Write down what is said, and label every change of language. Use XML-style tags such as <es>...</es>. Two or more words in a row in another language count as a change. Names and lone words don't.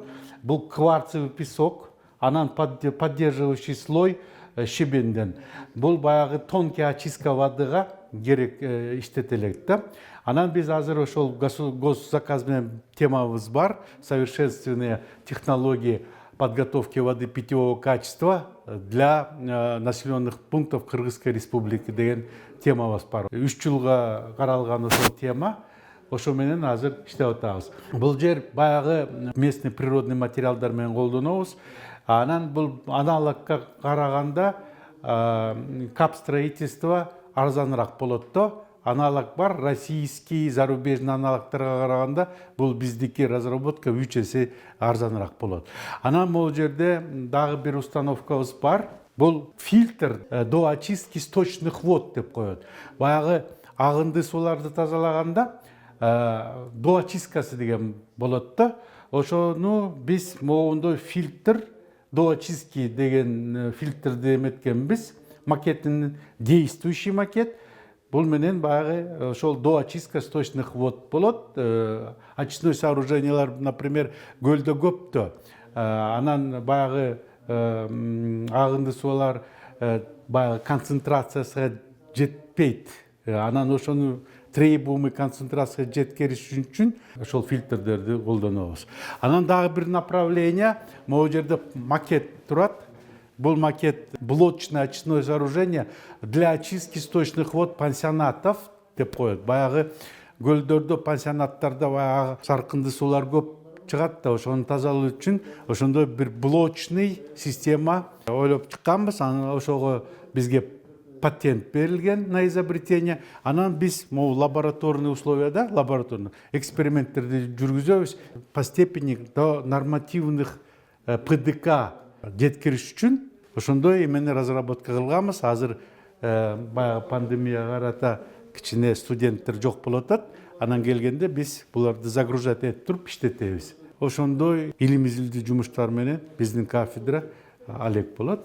<ru>Бул кварцевый песок, анан поддерживающий слой щебенден.</ru> <ky>Бул баягы</ky> <ru>тонкий очистка водыга</ru> <ky>керек иштетелет да. Анан биз азыр ошол госзаказ менен темабыз бар.</ky> <ru>Совершенственные технологии подготовки воды питьевого качества для населенных пунктов Кыргызской республики</ru> <ky>деген темабыз бар. 3 жылга каралган ошол тема. Ошо менен азыр иштеп атабыз. Бул жер баягы</ky> <ru>местный природный материалдар</ru> <ky>менен колдонобуз. Анан бул аналогка караганда капстроительство арзаныраак болот да. Аналог бар,</ky> <ru>российский, зарубежный</ru> <ky>аналогтарга караганда бул биздики разработка 3 эсе арзаныраак болот. Анан бул жерде дагы бир установкабыз бар.</ky> <ru>Бул фильтр до очистки сточных вод</ru> <ky>деп коет. Баягы агынды сууларды тазалаганда</ky> <ru>до очисткасы</ru> <ky>деген болот да. Ошону биз могундой</ky> <ru>фильтр до очистки</ru> <ky>деген фильтрди эметкенбиз. Макеттин</ky> <ru>действующий макет.</ru> <ky>Бул менен баягы ошол</ky> <ru>до очистка сточных вод</ru> <ky>болот.</ky> <ru>Очистной сооружениялар, например,</ru> <ky>көлдө көптө. Анан баягы агынды суулар баягы концентрациясына жетпейт. Анан ошону</ky> <ru>требуемый концентрация</ru> <ky>жеткириш үчүн ошол фильтрдерди колдонобуз. Анан дагы бир направление, могу жерде макет турат.</ky> <ru>Бул макет блочное очистное сооружение для очистки сточных вод пансионатов</ru> <ky>деп коет. Баягы көлдөрдө, пансионаттарда баягы саркынды суулар көп чыгат да, ошону тазалоо үчүн ошондой бир</ky> <ru>блочный система</ru> <ky>ойлоп чыкканбыз. Анан ошого бизге патент берилген</ky> <ru>на изобретение.</ru> <ky>Анан биз могу</ky> <ru>лабораторный условияда, лабораторный эксперименттерди</ru> <ky>жүргүзөбүз</ky> <ru>по степени до нормативных ПДК</ru> <ky>жеткириш үчүн ошондой эмени разработка кылганбыз. Азыр баягы пандемияга карата кичине студенттер жок болуп атат. Анан келгенде биз буларды загружать этип туруп иштетебиз. Ошондой илим изилдүү жумуштар менен биздин кафедра алек болот.</ky>